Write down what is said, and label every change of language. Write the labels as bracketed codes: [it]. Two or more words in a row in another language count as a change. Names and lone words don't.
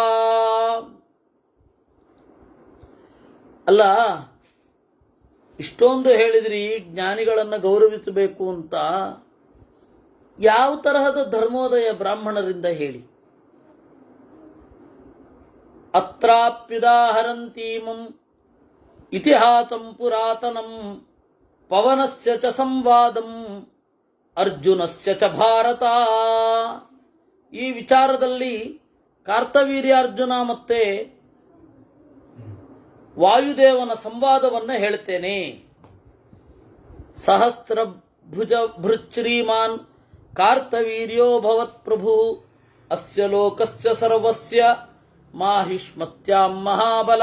[kn] ಅಲ್ಲ, ಇಷ್ಟೊಂದು ಹೇಳಿದ್ರಿ ಜ್ಞಾನಿಗಳನ್ನು ಗೌರವಿಸಬೇಕು ಅಂತ. ಯಾವ ತರಹದ ಧರ್ಮೋದಯ ಬ್ರಾಹ್ಮಣರಿಂದ ಹೇಳಿ. [sa] ಅತ್ರಾಪ್ಯುದಾಹರಂತೀಮಂ ಇತಿಹಾಸಂ ಪುರಾತನಂ ಪವನಸ್ಯ ಚ ಸಂವಾದಂ ಅರ್ಜುನಸ್ಯ ಚ ಭಾರತ. [kn] ಈ ವಿಚಾರದಲ್ಲಿ ಕಾರ್ತವೀರ್ಯಾರ್ಜುನ ಮತ್ತೆ ವಾಯುದೇವನ ಸಂವಾದವನ್ನು ಹೇಳ್ತೇನೆ. [sa] ಸಹಸ್ರ ಭುಜ ಭೃಚ್ರೀಮಾನ್ ಕಾರ್ತವೀರ್ಯೋ ಭವತ್ ಪ್ರಭು ಅಸ್ಯ ಲೋಕಸ್ಯ ಸರ್ವಸ್ಯ ಮಾಹಿಷ್ಮತ್ಯಾಂ ಮಹಾಬಲ.